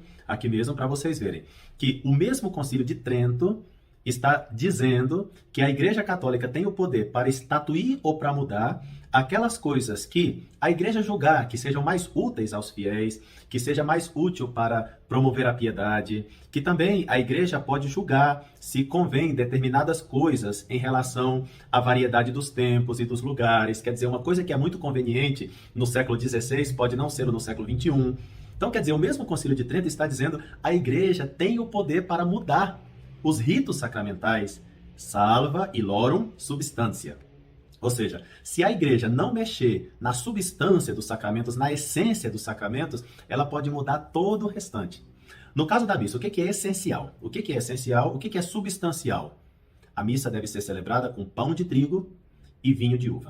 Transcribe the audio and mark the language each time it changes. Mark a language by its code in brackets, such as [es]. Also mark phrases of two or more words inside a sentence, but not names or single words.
[pt] aqui mesmo, para vocês verem que o mesmo Concílio de Trento está dizendo que a Igreja Católica tem o poder para estatuir ou para mudar aquelas coisas que a Igreja julgar que sejam mais úteis aos fiéis, que seja mais útil para promover a piedade, que também a Igreja pode julgar se convém determinadas coisas em relação à variedade dos tempos e dos lugares. Quer dizer, uma coisa que é muito conveniente no século XVI pode não ser no século XXI. Então, quer dizer, o mesmo Concílio de Trento está dizendo que a Igreja tem o poder para mudar os ritos sacramentais, [la] salva illorum substantia. [pt] Ou seja, se a igreja não mexer na substância dos sacramentos, na essência dos sacramentos, ela pode mudar todo o restante. No caso da missa, o que é essencial? O que é essencial? O que é substancial? A missa deve ser celebrada com pão de trigo e vinho de uva.